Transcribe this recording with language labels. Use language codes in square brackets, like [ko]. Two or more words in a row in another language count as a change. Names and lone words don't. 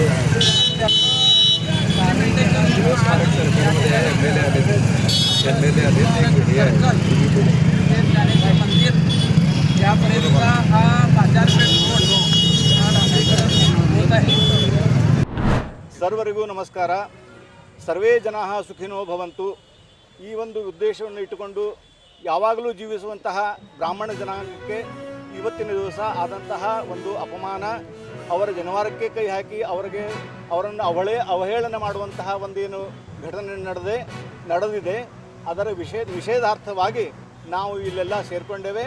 [mr] मंदिर यापर्यंतचा हा बाजारपेठ रोड हा डांबरीकरण होत आहे. [kn] ಸರ್ವರಿಗೂ ನಮಸ್ಕಾರ. [sa] ಸರ್ವೇ ಜನಾಃ ಸುಖಿನೋ ಭವಂತು. [kn] ಈ ಒಂದು ಉದ್ದೇಶವನ್ನು ಇಟ್ಟುಕೊಂಡು ಯಾವಾಗಲೂ ಜೀವಿಸುವಂತಹ ಬ್ರಾಹ್ಮಣ ಜನಾಂಗಕ್ಕೆ ಇವತ್ತಿನ ದಿವಸ ಆದಂತಹ ಒಂದು ಅಪಮಾನ, ಅವರ ಜನವಾರಕ್ಕೆ ಕೈ ಹಾಕಿ ಅವರನ್ನು ಅವಹೇಳನ ಮಾಡುವಂತಹ ಒಂದೇನು ಘಟನೆ ನಡೆದಿದೆ, ಅದರ ನಿಷೇಧಾರ್ಥವಾಗಿ ನಾವು ಇಲ್ಲೆಲ್ಲ ಸೇರಿಕೊಂಡೇವೆ.